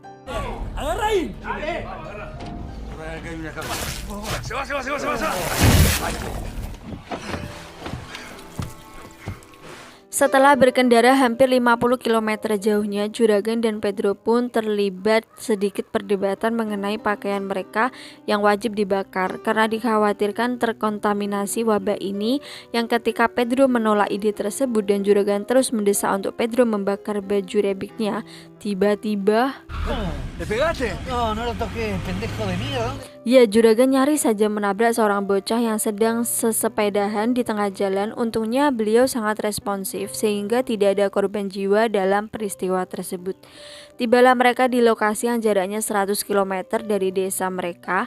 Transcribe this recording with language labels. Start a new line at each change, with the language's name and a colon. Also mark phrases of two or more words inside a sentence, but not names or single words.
Indonesian: Setelah berkendara hampir 50 km jauhnya, juragan dan Pedro pun terlibat sedikit perdebatan mengenai pakaian mereka yang wajib dibakar karena dikhawatirkan terkontaminasi wabah ini. Yang ketika Pedro menolak ide tersebut dan juragan terus mendesak untuk Pedro membakar baju rebiknya, tiba-tiba
Spanish: ¿Le pegaste? No, no lo toqué, pendejo de mierda.
Indonesian: ya, juragan nyaris saja menabrak seorang bocah yang sedang sesepedahan di tengah jalan. Untungnya beliau sangat responsif sehingga tidak ada korban jiwa dalam peristiwa tersebut. Tibalah mereka di lokasi yang jaraknya 100 km dari desa mereka.